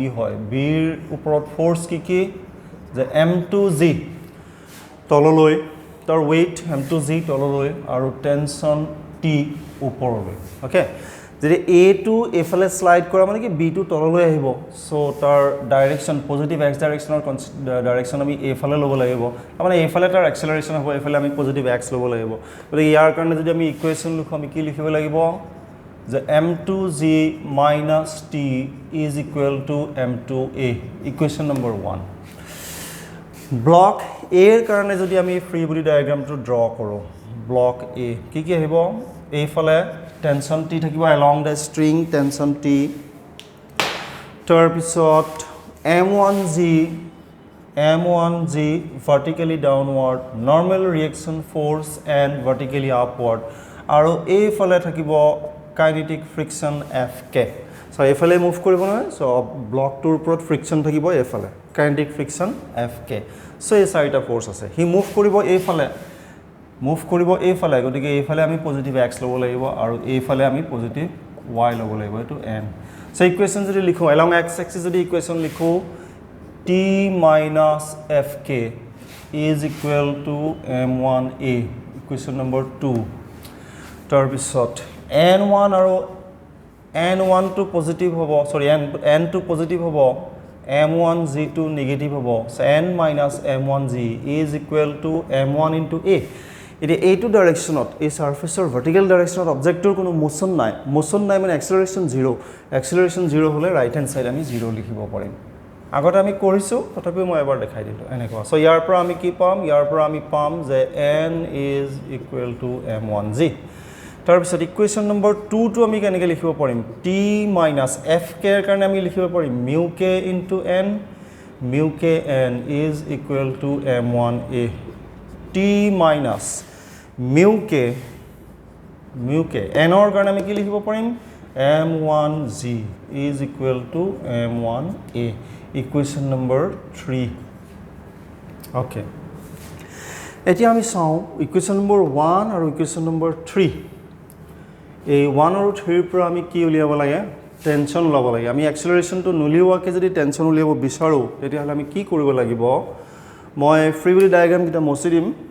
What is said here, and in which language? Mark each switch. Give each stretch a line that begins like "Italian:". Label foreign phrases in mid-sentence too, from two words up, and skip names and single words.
Assamese: হয় বিৰ ওপৰত ফোৰ্স কি যে m2g তললৈ তাৰ weight m2g তললৈ আৰু টেনশন t ওপৰলৈ ওকে যদি a টো এফালে স্লাইড কৰা মানে কি b টো তললৈ আহিব সো তাৰ ডাইৰেকশন পজিটিভ x ডাইৰেকশনৰ ডাইৰেকশন আমি এফালে ল'ব লাগিব মানে এফালে তাৰ এক্সেলাৰেশন হ'ব এফালে আমি পজিটিভ x ল'ব লাগিব গতিকে ইয়াৰ কাৰণে যদি আমি ইকুৱেচন লিখো আমি কি লিখিব লাগিব যে
English: m2g - t is equal to m2a
Assamese: ইকুৱেচন নম্বৰ 1 ব্লক a ৰ কাৰণে যদি আমি ফ্ৰী বডি ডায়াগ্ৰামটো ড্ৰ কৰোঁ ব্লক a কি আহিব এফালে
English: tension T
Assamese: থাকিব
English: along the string tension T
Assamese: তাৰ পিছত
English: m1g vertically downward normal reaction force and vertically upward
Assamese: আৰু এইফালে থাকিব
English: kinetic friction Fk
Assamese: সো এইফালে মুভ কৰিব নহয় সো ব্লকটোৰ ওপৰত ফ্ৰিকশন থাকিব এইফালে
English: kinetic friction Fk
Assamese: সো এই চাৰিটা ফোৰ্স আছে হি মুভ কৰিব এইফালে গতিকে এইফালে আমি পজিটিভ x ল'ব লাগিব আৰু এইফালে আমি পজিটিভ y ল'ব লাগিব এটো n সো ইকুৱেচন যদি লিখো
English: along x axis
Assamese: যদি ইকুৱেচন লিখো
English: t - fk is equal to m1a
Assamese: ইকুৱেচন নম্বৰ 2 তাৰ পিছত n1 আৰু n1 টো পজিটিভ হ'ব সৰি n টো পজিটিভ হ'ব m1g টো নেগেটিভ হ'ব
English: so n - m1g is equal to m1 into
Assamese: a এটা এইটো ডাইৰেকশনত এই সাৰফেসৰ ভাৰ্টিক্যাল ডাইৰেকশনত অবজেক্টৰ কোনো মোশন নাই মানে এক্সেলাৰেশন 0 হলে
English: right hand side
Assamese: আমি 0 লিখিব পাৰিম আগতে আমি কৰিছো তথাপি মই এবাৰ দেখাই দিলো এনেকুৱা সো ইয়াৰ পৰা আমি কি পাম ইয়াৰ পৰা আমি পাম যে
English: n is equal to m1g
Assamese: তাৰ পিছত ইকুৱেচন নম্বৰ 2 টো আমি কেনেকৈ লিখিব পাৰিম t - fk ৰ কাৰণে আমি লিখিব পাৰিম
English: mu k into n mu k n is equal to m1a t minus mu k
Assamese: n or কাৰণে আমি কি লিখিব পাৰিম
English: m1g is equal to m1a equation number 3 okay
Assamese: এতিয়া আমি চাওঁ ইকুৱেচন নম্বৰ 1 আৰু ইকুৱেচন নম্বৰ 3 এই 1 আৰু 3 পৰা আমি কি উলিয়াব লাগে টেনচন ল'ব লাগে আমি এক্সেলাৰেশনটো নুলিওৱাকে যদি টেনচন উলিয়াব বিচাৰো তেতিয়াহ'লে আমি কি কৰিব লাগিব মই ফ্ৰী বডি ডায়াগ্ৰাম কিটা মচি দিম